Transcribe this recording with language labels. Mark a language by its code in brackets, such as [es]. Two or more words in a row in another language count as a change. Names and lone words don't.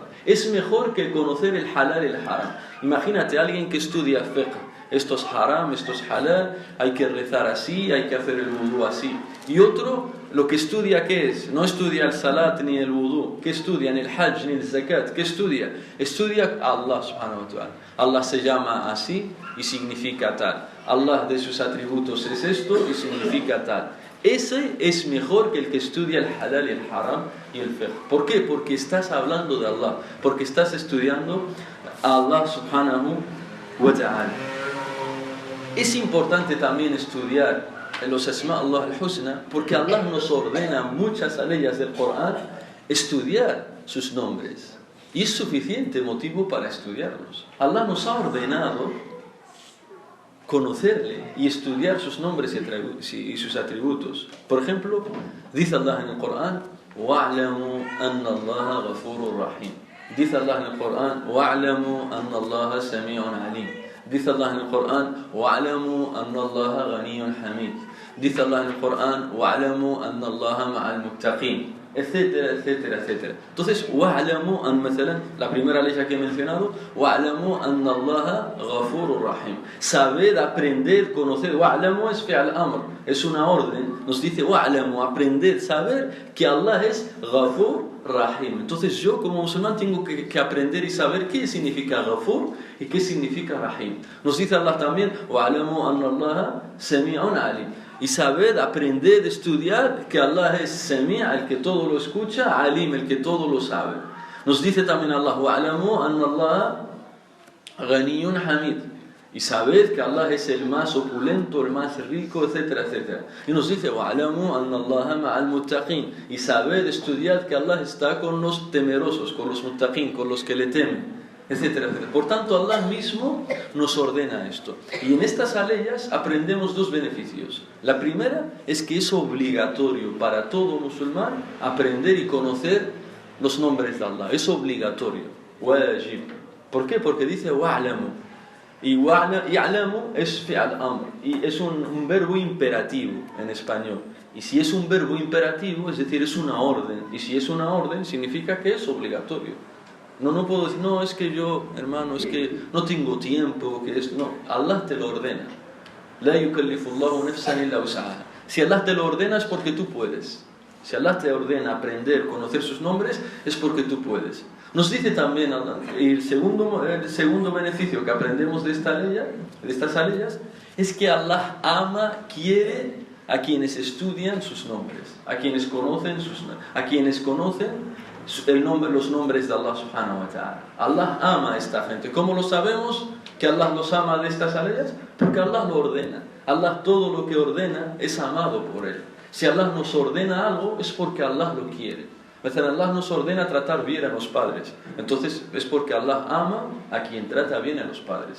[es] Es mejor que conocer el halal y el haram. Imagínate a alguien que estudia fiqh. Esto es haram, esto es halal, hay que rezar así, hay que hacer el wudú así. Y otro, lo que estudia, ¿qué es? No estudia el salat ni el wudú. ¿Qué estudia? Ni el hajj ni el zakat. ¿Qué estudia? Estudia a Allah [ar] سبحانه وتعالى. [es] Allah se llama así y significa tal. Allah de sus atributos es esto y significa tal. Ese es mejor que el que estudia el halal y el haram y el fiqh. ¿Por qué? Porque estás hablando de Allah, porque estás estudiando a Allah [ar] سبحانه وتعالى. [es] Es importante también estudiar los [ar] أسماء الله الحسنى, [es] porque Allah nos ordena muchas leyes del Corán estudiar sus nombres. Y es suficiente motivo para estudiarlos. Allah nos ha ordenado conocerle y estudiar sus nombres y sus atributos. Por ejemplo, dice Allah en el Corán: [ar] وَاعْلَمُوا أَنَّ اللَّهَ غَفُورٌ رَحِيمٌ. [es] Dice Allah en el Corán: [ar] وَاعْلَمُوا أَنَّ اللَّهَ سَمِيعٌ عَلِيمٌ. [es] Dice Allah en el Corán: [ar] وَاعْلَمُوا أَنَّ اللَّهَ غَنِيٌّ حَمِيدٌ. [es] Dice Allah en el Corán: [ar] وَاعْلَمُوا أَنَّ اللَّهَ مَعَ الْمُتَّقِينَ, [es] etcétera, etcétera, etcétera. Entonces, [ar] وَاعْلَمُوا أَنَّ, مثلا, [es] la primera ley que he mencionado, [ar] وَاعْلَمُوا أَنَّ اللَّهَ غَفُورٌ رَحِيمٌ. [es] Saber, aprender, conocer. [ar] وَاعْلَمُوا es فعل أمر, [es] es una orden. Nos dice وَاعْلَمُوا, aprender, saber que Allah es [ar] غفور رحيم. [es] Entonces yo como musulmán tengo que aprender y saber qué significa Ghafur y qué significa Rahim. Nos dice Allah también: وَاعْلَمُوا أَنَّ اللَّهَ سَمِيعٌ عَلِيمٌ. Y saber, aprender, estudiar que Allah es Sami', el que todo lo escucha, Alim, el que todo lo sabe. Nos dice también Allah: [ar] وَاعْلَمُوا أَنَّ اللَّهَ غَنِيٌّ حَمِيدٌ. [es] Y saber que Allah es el más opulento, el más rico, etcétera, etcétera. Y nos dice: وَاعْلَمُوا أَنَّ اللَّهَ مَعَ الْمُتَّقِينَ. Y saber, estudiar que Allah está con los temerosos, con los muttaqin, con los que le temen, etcétera, etcétera. Por tanto, Allah mismo nos ordena esto. Y en estas leyes aprendemos dos beneficios. La primera es que es obligatorio para todo musulmán aprender y conocer los nombres de Allah. Es obligatorio. Wajib. ¿Por qué? Porque dice wa'lamu. Y ya'lamu es [ar] فعل أمر. [es] Y es un verbo imperativo en español. Y si es un verbo imperativo, es decir, es una orden. Y si es una orden, significa que es obligatorio. No puedo decir: no, es que yo, hermano, es que no tengo tiempo, que es... No, Allah te lo ordena. [ar] لا يكلف الله نفسا إلا وسعها. [es] Si Allah te lo ordena es porque tú puedes. Si Allah te ordena aprender, conocer sus nombres, es porque tú puedes. Nos dice también Allah, el segundo beneficio que aprendemos de estas leyes, es que Allah ama, quiere a quienes estudian sus nombres, a quienes conocen los nombres de Allah [ar] سبحانه وتعالى. [es] Allah ama a esta gente. ¿Cómo lo sabemos que Allah los ama de estas leyes? Porque Allah lo ordena. Allah todo lo que ordena es amado por Él. Si Allah nos ordena algo es porque Allah lo quiere. Allah nos ordena tratar bien a los padres. Entonces es porque Allah ama a quien trata bien a los padres.